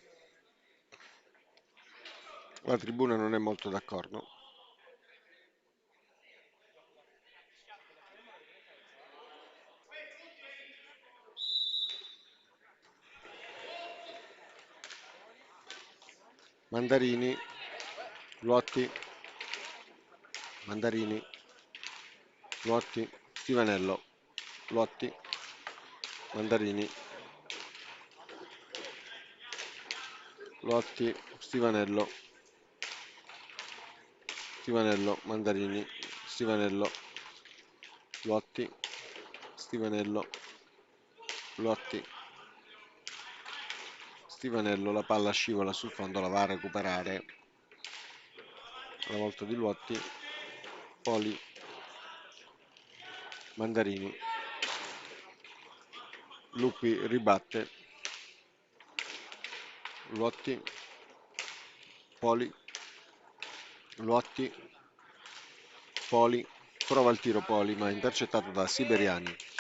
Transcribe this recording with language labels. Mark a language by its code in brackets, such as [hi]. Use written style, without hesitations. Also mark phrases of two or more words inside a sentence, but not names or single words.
[it] La tribuna non è molto d'accordo. Mandarini, Luotti, Mandarini, Luotti, Stivanello, Luotti, Mandarini, Luotti, Stivanello, Stivanello, Mandarini, Stivanello, Luotti, Stivanello, Luotti, Stivanello, la palla scivola sul fondo, la va a recuperare alla volta di Luotti, Poli, Mandarini, Lupi ribatte, Luotti, Poli, Luotti, Poli, prova il tiro Poli ma intercettato da Siberiani.